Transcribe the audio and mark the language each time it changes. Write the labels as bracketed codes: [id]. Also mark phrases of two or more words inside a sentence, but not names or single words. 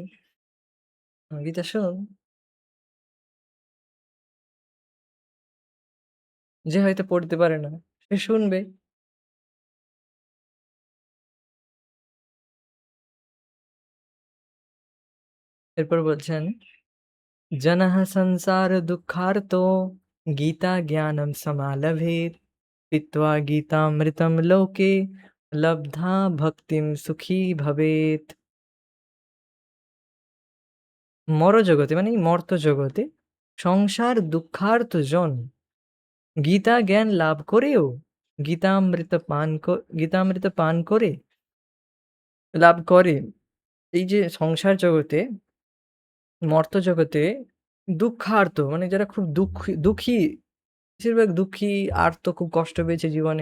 [bn] গীতা শুনুন। যে হয়তো পড়তে পারে না, সে শুনবে। এরপর বলছেন, [sa] "जनः संसारदुःखार्तो गीताज्ञानं समालभेत्, पीत्वा गीतामृतं लोके लब्धा भक्तिं सुखी भवेत्।" [bn] মরজগতে মানে এই মর্ত জগতে সংসার দুঃখার্ত জন গীতা জ্ঞান লাভ করেও গীতামৃত পান করে লাভ করে। এই যে সংসার জগতে, মর্ত জগতে দুঃখার্ত মানে যারা খুব দুঃখী, বেশিরভাগ দুঃখী, আর্ত খুব কষ্ট পেয়েছে জীবনে।